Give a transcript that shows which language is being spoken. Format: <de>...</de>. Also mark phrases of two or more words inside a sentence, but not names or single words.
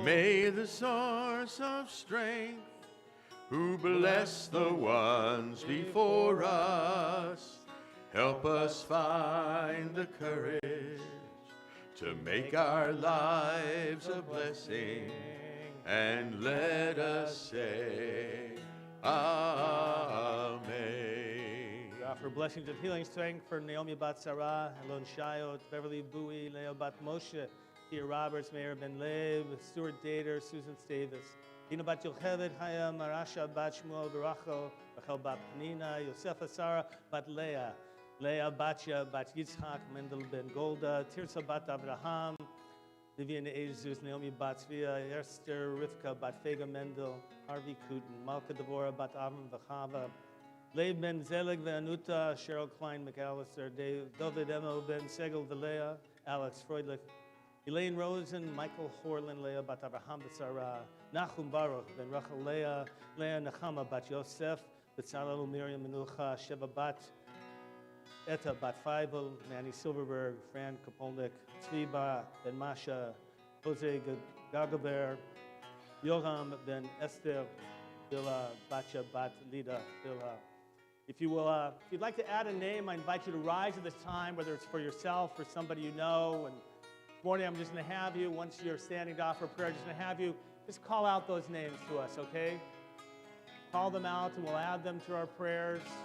<en>May the source of strength, who bless the ones before us, help us find the courage to make our lives a blessing, and let us say, Amen. We offer blessings of healing strength for Naomi Bat Sarah, Elon Shayot, Beverly Bowie, Leo Bat Moshe, Tia Roberts, Mayor Ben Leib, Stuart Dater, Susan Stavis, Dina Bat Yocheved, Haya Marasha Bat Shmuel Baracho, Rachel Bat Panina, Yosefa Sarah Bat Leah, Leah Batya Bat Yitzhak, Mendel Ben Golda, Tirsa Bat Avraham, Vivian Jesus, Naomi Bat Tzvia, Esther Rivka Bat Fega Mendel, Harvey Kooten, Malka Devorah Bat Avram Vachava, Leib Ben Zelig Ve'anuta, Cheryl Klein McAllister, David Emo Ben Segel Velea, Alex Freudlich, Elaine Rosen, Michael Horlin, Leah Bat Avraham B'Sarah, Nachum Baruch Ben Rachel Leah, Leah Nechama Bat Yosef, Betzalel Miriam Menucha, Sheva Bat Etta Bat Feivel, Manny Silverberg, Fran Kapolnik, Tzvi Ben Masha, Jose Gagaber, Yoram Ben Esther, Bila Batcha Bat Lida Bila. If you'd like to add a name, I invite you to rise at this time, whether it's for yourself or somebody you know. And this morning, I'm just going to have you, once you're standing to offer prayer, just going to have you just call out those names to us, okay? Call them out, and we'll add them to our prayers.</en>